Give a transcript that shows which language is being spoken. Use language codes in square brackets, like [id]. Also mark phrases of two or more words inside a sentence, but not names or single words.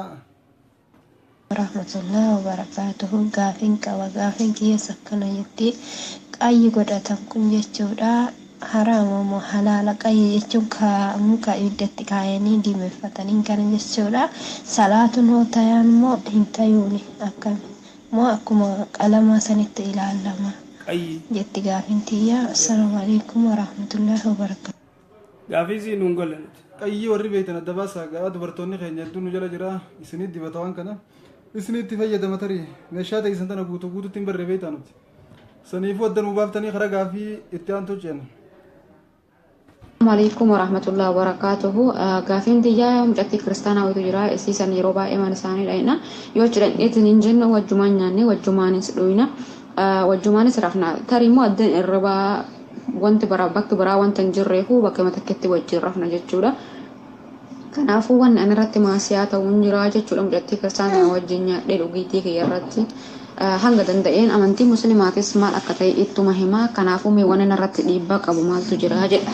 [ar] ورحمة الله وبركاته [om] gaafin qaba gaafin kiyya akkana jetti qayyi godhatan kun jechuudha haraama moo halaala qayyi jechuun muka ibiddatti kaayanii diimeffatanii kana jechuudha salaatuun hoo tayaan moo hin tayuuni akkami moo akkuma qalamaa sanitti ilaalama jetti gaafin tiyya [ar] السلام عليكم ورحمة الله وبركاته [om] gaafii si nuun gollan qayyi warri beektan adda baasaa gaa dubartoonni keenya hedduu nu jala jira isinit dibata waan kana isinitti fayyadama tarii meeshaa ta'e tana guutuutti hin barree beektaa nuti saniifuu adda nuu baaftanii karaa gaafii itti aantu ceena. [ar] السلام عليكم ورحمة الله وبركاته. [om] Gaafin tiyyaa mucatti kiristaanaa wayitu jira isiisan yeroo baay'ee mana isaanii dha'ina yoo jedhan itin hin jenna wajjumaan nyaanne wajjumaanis dhuyna wajjumaanis rafna tarimmoo addan irrabaa wanti bakki biraa wanta hin jirreefu bakka matakkeetti wajjin rafna jechuudha. Kanaafuu waan ani irratti maasiyaa ta'uun jira jechuudha mucatti kiristaanaa wajjin nyaadhee dhugiitii kiyya irratti hanga danda'een amantii muslimaatis maal akka ta'e ittuma himaa kanaafuu mee waan irratti dhiibbaa qabu maaltu jira jedha.